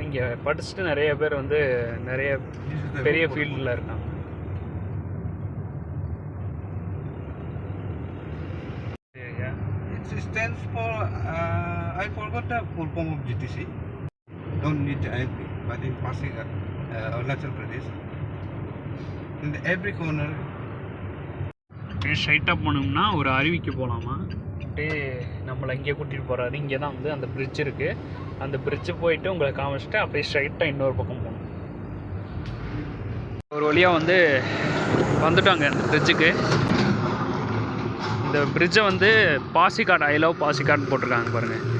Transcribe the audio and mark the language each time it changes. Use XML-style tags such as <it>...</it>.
<ta>இங்கே படிச்சுட்டு நிறைய பேர் வந்து நிறைய பெரிய ஃபீல்டில் இருக்காங்க.</ta> <en>It stands for I forgot the full form of GTC. Don't need the IP, but in Pasighat, Arunachal Pradesh. In every corner.</en> <ta>அப்படியே ஸ்ட்ரைட்டாக போனோம்னா ஒரு அருவிக்கு போகலாமா. அப்படியே நம்மளை இங்கே கூட்டிகிட்டு போகிறாரு. இங்கே தான் வந்து அந்த பிரிட்ஜ் இருக்குது. அந்த பிரிட்ஜு போயிட்டு உங்களை காமிச்சிட்டு அப்படியே ஸ்ட்ரைட்டாக இன்னொரு பக்கம் போகணும். ஒரு வழியாக வந்து வந்துட்டாங்க இந்த பிரிட்ஜுக்கு. இந்த பிரிட்ஜை வந்து பாசிக்காட், ஐ லவ் பாசிக்காட்னு போட்டிருக்காங்க பாருங்கள்.</ta>